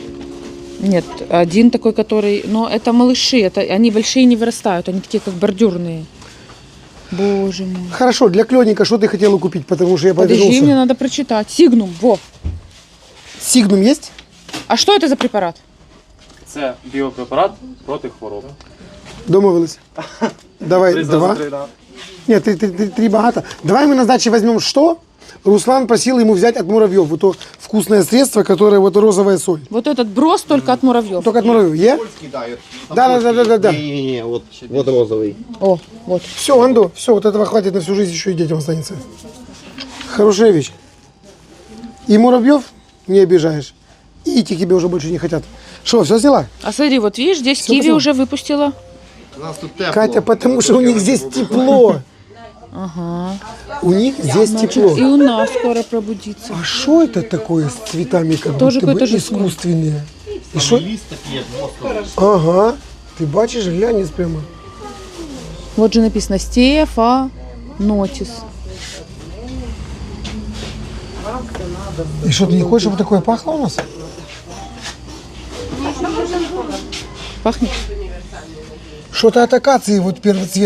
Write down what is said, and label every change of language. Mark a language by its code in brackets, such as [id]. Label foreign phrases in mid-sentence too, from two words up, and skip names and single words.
[ru] Нет, один такой, который... Но это малыши, это они большие не вырастают, они такие как бордюрные. Боже мой. Хорошо, для клёника что ты хотела купить, потому что я Подожди, повернулся. мне надо прочитать. Сигнум, во. Сигнум есть? А что это за препарат? [uk] Це біопрепарат проти хвороб. [ru] Домовились. Давай, два. Нет, три богато. Давай мы на сдаче возьмем что? Руслан просил ему взять от муравьев. Вот то вкусное средство, которое вот розовая соль. Вот этот брос только от муравьев. Только от муравьев. Е? [uk] Польський дають. [ru] Да. [uk] Ні, от розовий. [ru] О, вот. Все, Андо, все, вот этого хватит на всю жизнь, еще и детям останется. Хорошая вещь. И муравьев не обижаешь. И эти тебе уже больше не хотят. Что, все взяла? А смотри, вот видишь, здесь Всё киви потом. уже выпустила. У нас тут тепло. Катя, потому что у них здесь тепло. Ага. У них здесь Значит, тепло. и у нас скоро пробудится. А что это такое с цветами, как Тоже будто бы какой-то жасмин. искусственные? И шо? [uk] Ліст такий, як восковий. [ru] Ага. [uk] Ты бачишь, глянец прямо. [ru] Вот же написано Стефа Нотис. И что, ты не хочешь, чтобы такое пахло у нас? Пахнет? Что-то от акации, вот первый цвет.